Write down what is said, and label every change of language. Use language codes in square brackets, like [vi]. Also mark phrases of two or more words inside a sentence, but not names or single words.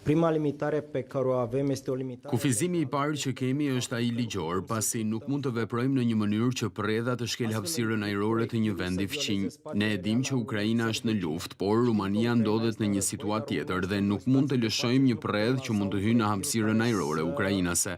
[ro] Prima limitare pe care o avem este o limitare. [sq] Kufizimi I parë që kemi është ai ligjor, pasi nuk mund të veprojmë në një mënyrë që përredha të shkel hapësirën ajrore të një vendi fqinj. Ne e dim që Ukraina është në luftë, por Rumania ndodhet në një situatë tjetër dhe nuk mund të lëshojmë një përredh që mund të hyjë në hapësirën ajrore ukrainase.